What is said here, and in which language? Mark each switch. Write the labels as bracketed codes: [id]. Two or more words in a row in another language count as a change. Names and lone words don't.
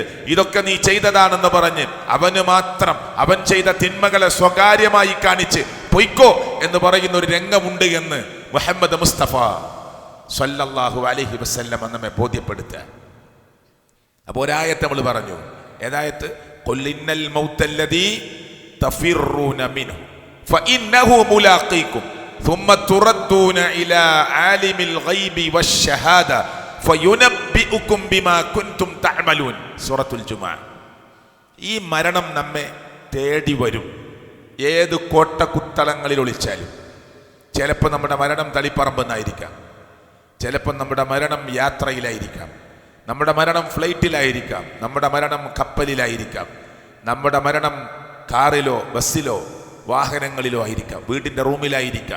[ml] ഇതൊക്കെ നീ ചെയ്തതാണെന്ന് പറഞ്ഞ് അവന് മാത്രം അവൻ ചെയ്ത തിന്മകളെ സ്വകാര്യമായി കാണിച്ച് പൊയ്ക്കോ എന്ന് പറയുന്ന ഒരു രംഗമുണ്ട് എന്ന് മുഹമ്മദ് മുസ്തഫ [ar] صلى الله عليه وسلم [ml] നമ്മെ ബോധ്യപ്പെടുത്തുക. അപ്പോൾ ഒരായത്ത് നമ്മൾ പറഞ്ഞു. ഏതായത്ത്? [ar] قل إن الموت الذي تفرون منه فإنه ملاقيكم ثم تردون إلى عالم الغيب والشهادة فينبئكم بما كنتم تعملون. [ml] സൂറത്തുൽ ജുമുഅ. ഈ മരണം നമ്മെ തേടി വരും, ഏത് കോട്ടക്കുത്തളങ്ങളിൽ ഒളിച്ചാലും. ചിലപ്പോൾ നമ്മുടെ മരണം തളിപ്പറമ്പെന്നായിരിക്കാം, ചിലപ്പോൾ നമ്മുടെ മരണം യാത്രയിലായിരിക്കാം, നമ്മുടെ മരണം ഫ്ലൈറ്റിലായിരിക്കാം, നമ്മുടെ മരണം കപ്പലിലായിരിക്കാം, നമ്മുടെ മരണം കാറിലോ ബസ്സിലോ വാഹനങ്ങളിലോ ആയിരിക്കാം, വീടിൻ്റെ റൂമിലായിരിക്കാം.